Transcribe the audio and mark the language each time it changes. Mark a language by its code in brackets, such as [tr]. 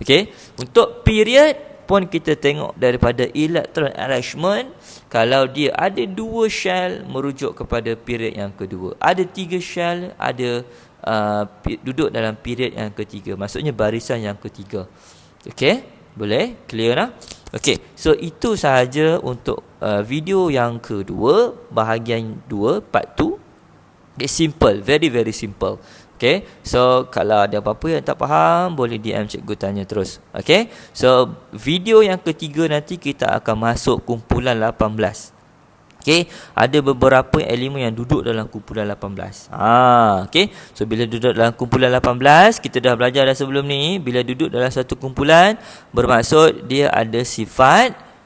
[ms] Okey. Untuk period pun kita tengok daripada electron arrangement, kalau dia ada 2 shell merujuk kepada period yang kedua, ada 3 shell ada duduk dalam period yang ketiga, maksudnya barisan yang ketiga. Okey, boleh clear lah. Okey, so itu sahaja untuk video yang kedua, bahagian 2 part 2. [en] It's simple, very very simple. [ms] Okay, so kalau ada apa-apa yang tak faham, boleh DM cikgu tanya terus. Okay, so video yang ketiga nanti kita akan masuk kumpulan 18. Okay, ada beberapa elemen yang duduk dalam kumpulan 18. Okay, so bila duduk dalam kumpulan 18, kita dah belajar dah sebelum ni, bila duduk dalam satu kumpulan, bermaksud dia ada sifat